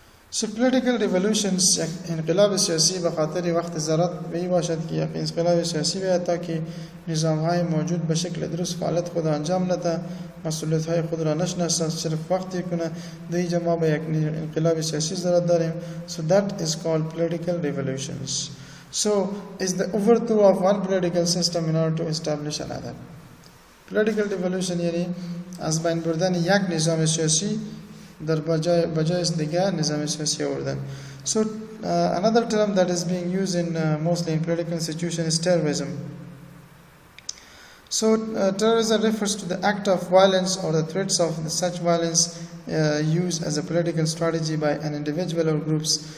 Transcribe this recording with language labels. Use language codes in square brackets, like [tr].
[en] So political revolutions [fa] انقلاب سیاسی به خاطر وقت ضرورت به این باشد که یک انقلاب سیاسی بیاید تا که نظام‌های موجود به شکل درست فعالیت خود انجام نده، مسئولیت‌های خود را نشناسد، صرف وقتی کنه. در اینجا ما به یک انقلاب سیاسی ضرورت داریم. [en] So that is called political revolutions. So is the overthrow of one political system in order to establish another. [fa] Political revolution یعنی از بین بردن یک نظام سیاسی در بجای دیگر نظام سیاسی آوردن. [en] So another term that is being used in mostly in political institutions is terrorism. So terrorism refers to the act of violence or the threats of such violence used as a political strategy by an individual or groups.